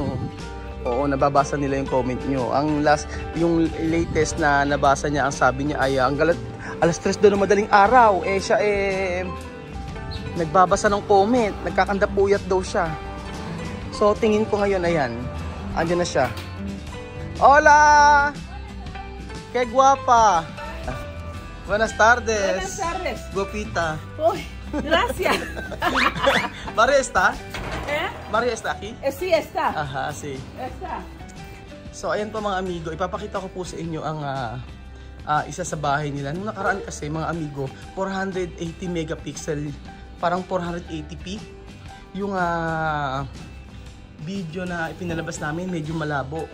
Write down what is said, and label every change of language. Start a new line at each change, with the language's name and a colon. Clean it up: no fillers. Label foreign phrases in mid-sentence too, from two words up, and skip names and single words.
Filipino: Oo, nababasa nila yung comment nyo. Yung latest na nabasa niya, ang sabi niya ay alas 3 doon ng madaling araw. Siya nagbabasa ng comment, nagkakandapuyat daw siya. So tingin ko ngayon, ayan, andyan na siya.
Spanish: Hola! Que guapa! Buenas tardes. Buenas tardes. Guapita. Uy, gracias. Maria está? ¿Eh? Maria está aquí? Sí, está. Aha, sí. Está.
Filipino: So ayan po mga amigo, ipapakita ko po sa inyo ang isa sa bahay nila. Nung nakaraan kasi mga amigo, 480 megapixel, parang 480p. Yung video na ipinalabas namin medyo malabo.